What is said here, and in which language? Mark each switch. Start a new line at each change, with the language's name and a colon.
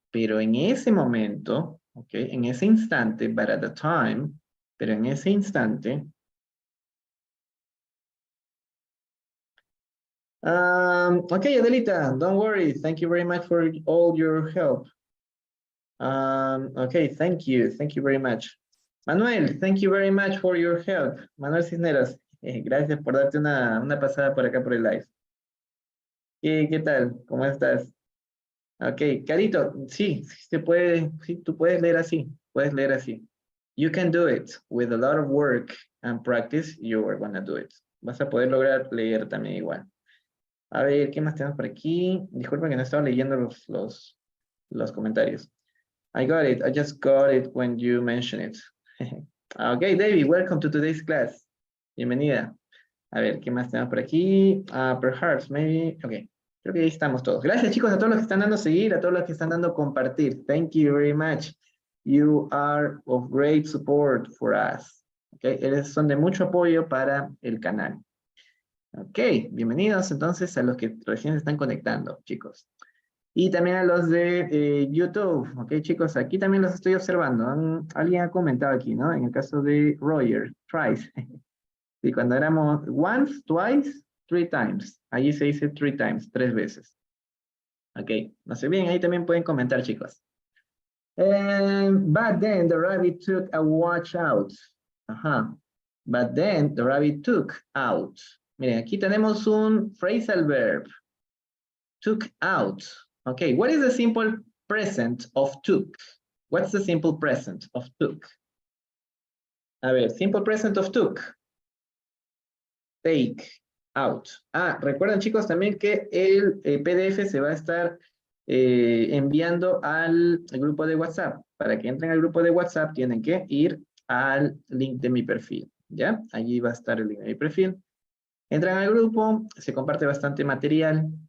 Spanish: Pero en ese momento, okay, en ese instante,
English: but at the time,
Spanish: pero en ese instante, okay, Adelita,
English: don't worry. Thank you very much for all your help. Okay, thank you very much. Manuel, thank you very much for your help.
Spanish: Manuel Cisneros, gracias por darte una pasada por acá por el live. ¿Qué tal? ¿Cómo estás? Ok, Carito, sí, se puede, sí, tú puedes leer así,
English: You can do it. With a lot of work and practice, you are gonna do it.
Spanish: Vas a poder lograr leer también igual. A ver, ¿qué más tenemos por aquí? Disculpen que no estaba leyendo los comentarios.
English: I got it. I just got it when you mentioned it. Okay, David, welcome to today's class. Bienvenida.
Spanish: A ver, ¿qué más tenemos por aquí?
English: Perhaps, maybe.
Spanish: Ok, creo que ahí estamos todos. Gracias, chicos, a todos los que están dando seguir, a todos los que están dando compartir.
English: Thank you very much. You are of great support for us.
Spanish: Ok, son de mucho apoyo para el canal. Ok, bienvenidos entonces a los que recién se están conectando, chicos. Y también a los de YouTube, ok chicos, aquí también los estoy observando. Alguien ha comentado aquí, ¿no? En el caso de Roger, twice. Y cuando éramos once, twice,
English: three times.
Spanish: Allí se dice three times, 3 veces. Ok, no sé bien, ahí también pueden comentar chicos.
English: But then the rabbit took a watch out. Ajá. But then the rabbit took out.
Spanish: Miren, aquí tenemos un phrasal verb.
English: Took out. Okay, what is the simple present of took? What's the simple present of took? A ver, simple present of took. Take out.
Spanish: Ah, recuerden chicos también que el PDF se va a estar enviando al grupo de WhatsApp. Para que entren al grupo de WhatsApp tienen que ir al link de mi perfil. ¿Ya? Allí va a estar el link de mi perfil. Entran al grupo, se comparte bastante material.